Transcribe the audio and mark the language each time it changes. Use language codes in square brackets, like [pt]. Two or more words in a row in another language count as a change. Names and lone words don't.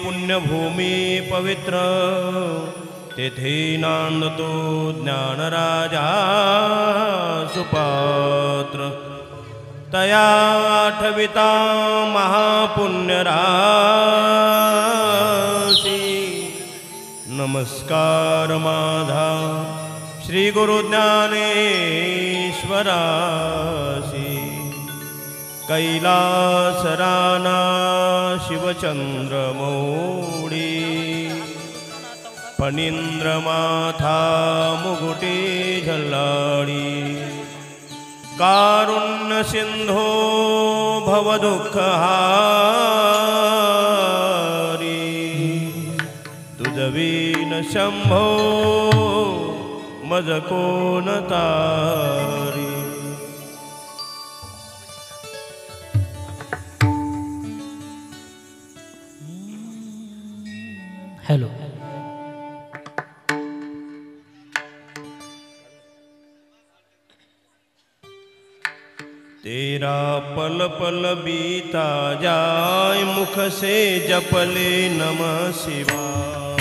[mr] पुण्यभूमी पवित्र तेथे नांदतो ज्ञानराजा सुपात्र तया आठविता महापुण्यराशी नमस्कार माझा श्री गुरु ज्ञानेश्वरासी कैलास राना शिवचंद्रमौळी फणींद्रमाथा मुकुटी झल्लाडी कारुण्य सिंधो भवदुःखहारी तुझवीन शंभो मज कोण तारी। हेलो [hi] तेरा पल पल बीता जाए मुख से जपले नमः शिवाय।